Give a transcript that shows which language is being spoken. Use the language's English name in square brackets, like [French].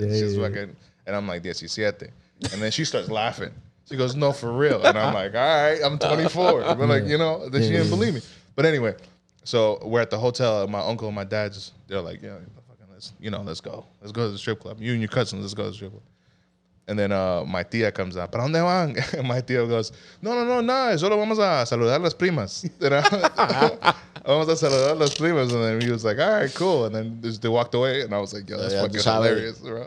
[English] She's fucking, and I'm like, 17. And then she starts laughing. She goes, no, for real. And I'm like, all right, I'm 24. But like, you know, then she didn't believe me. But anyway, so we're at the hotel. My uncle and my dad's, they're like, yeah, let's go. Let's go to the strip club. You and your cousins, let's go to the strip club. And then my tía comes out, [Spanish] ¿para dónde van? [English] And my tía goes, [Spanish] no, solo vamos a saludar a las primas. Vamos a saludar a las primas. [English] And then he was like, all right, cool. And then they walked away. And I was like, yo, that's fucking hilarious, bro.